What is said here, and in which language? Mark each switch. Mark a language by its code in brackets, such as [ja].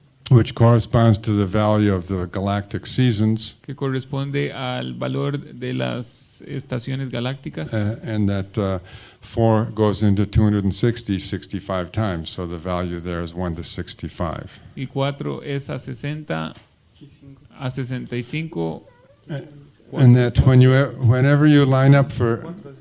[en] which corresponds to the value of the galactic seasons, [es] que corresponde al valor de las estaciones galácticas, [en] and that 4 goes into 65 times, so the value there is 1 to 65. [es] y 4 es a 60, a 65, [en] And that whenever you line up for